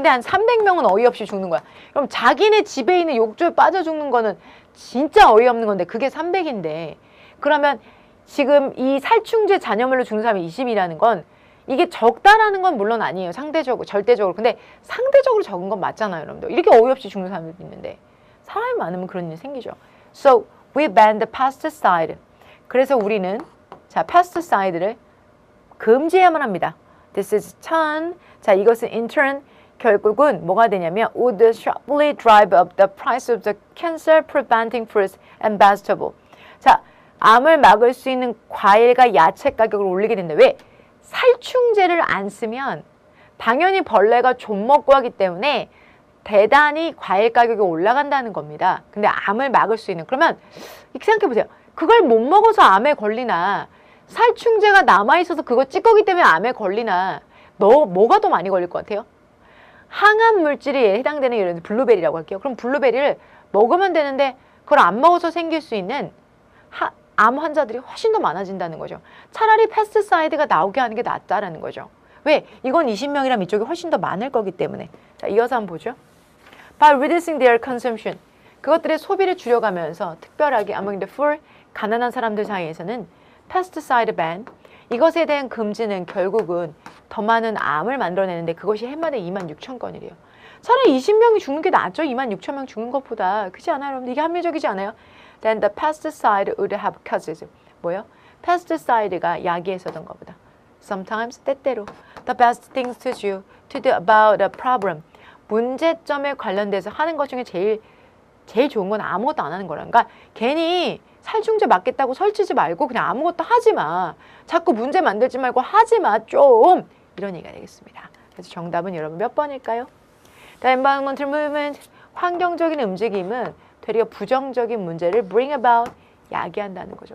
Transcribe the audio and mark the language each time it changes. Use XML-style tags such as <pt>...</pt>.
<ko>근데 한 300명은 어이없이 죽는 거야. 그럼 자기네 집에 있는 욕조에 빠져 죽는 거는 진짜 어이없는 건데 그게 300인데 그러면 지금 이 살충제 잔여물로 죽는 사람이 20이라는 건 이게 적다라는 건 물론 아니에요. 상대적으로, 절대적으로. 근데 상대적으로 적은 건 맞잖아요, 여러분들. 이렇게 어이없이 죽는 사람들도 있는데 사람이 많으면 그런 일이 생기죠.</ko> <en>So, we ban the pesticide.</en> <ko>그래서 우리는 pesticide를 금지해야만 합니다.</ko> <en>This is turn.</en> <ko>자, 이것은</ko> <en>in turn</en> <ko>결국은 뭐가 되냐면</ko> <en>would sharply drive up the price of the cancer preventing fruits and vegetables.</en> <ko>자, 암을 막을 수 있는 과일과 야채 가격을 올리게 된다. 왜? 살충제를 안 쓰면 당연히 벌레가 좀 먹고 하기 때문에 대단히 과일 가격이 올라간다는 겁니다. 근데 암을 막을 수 있는, 그러면 이렇게 생각해 보세요. 그걸 못 먹어서 암에 걸리나 살충제가 남아있어서 그거 찌꺼기 때문에 암에 걸리나 뭐가 더 많이 걸릴 것 같아요? 항암 물질이 해당되는 예를 들어 블루베리라고 할게요. 그럼 블루베리를 먹으면 되는데 그걸 안 먹어서 생길 수 있는 암 환자들이 훨씬 더 많아진다는 거죠. 차라리 패스트사이드가 나오게 하는 게 낫다라는 거죠. 왜? 이건 20명이라면 이쪽이 훨씬 더 많을 거기 때문에. 자, 이어서 한번 보죠.</ko> <en>By reducing their consumption.</en> <ko>그것들의 소비를 줄여가면서 특별하게</ko> <en>among the poor,</en> <ko>가난한 사람들 사이에서는</ko> <en>pesticide ban,</en> <ko>이것에 대한 금지는 결국은 더 많은 암을 만들어내는데 그것이 해마다 26,000건이래요. 차라리 20명이 죽는 게 낫죠. 26,000명 죽는 것보다. 그렇지 않아요, 여러분? 이게 합리적이지 않아요?</ko> <en>Then the pesticide would have causes.</en> <ko>뭐요? pesticide가 약이었던 것보다.</ko> <en>Sometimes,</en> <ko>때때로.</ko> <en>The best things to do about a problem.</en> <ko>문제점에 관련돼서 하는 것 중에 제일 좋은 건 아무것도 안 하는 거라니까. 괜히 살충제 맞겠다고 설치지 말고 그냥 아무것도 하지 마. 자꾸 문제 만들지 말고 하지 마, 좀. 이런 얘기가 되겠습니다. 그래서 정답은 여러분 몇 번일까요?</ko> <en>The environmental movement,</en> <ko>환경적인 움직임은 되려 부정적인 문제를</ko> <en>bring about,</en> <ko>야기한다는 거죠.</ko>